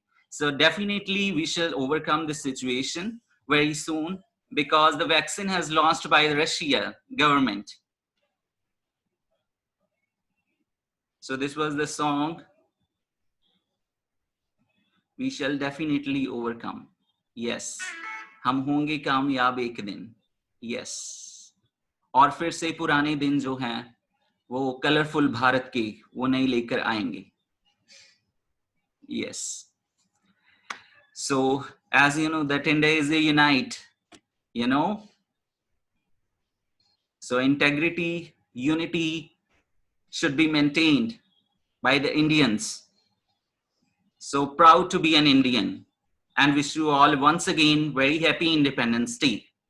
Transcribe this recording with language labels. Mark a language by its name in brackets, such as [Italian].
[English] So definitely we shall overcome this situation very soon, because the vaccine has launched by the Russia government. So this was the song We Shall Definitely Overcome. [Hindi] Yes, हम होंगे कामयाब एक दिन. [English] Yes. [Hindi] और फिर से पुराने दिन जो हैं वो कलरफुल भारत के वो नहीं लेकर आएंगे. [English] Yes. So as you know that India is a unite, you know. So integrity, unity should be maintained by the Indians. So proud to be an Indian and wish you all once again very happy Independence Day.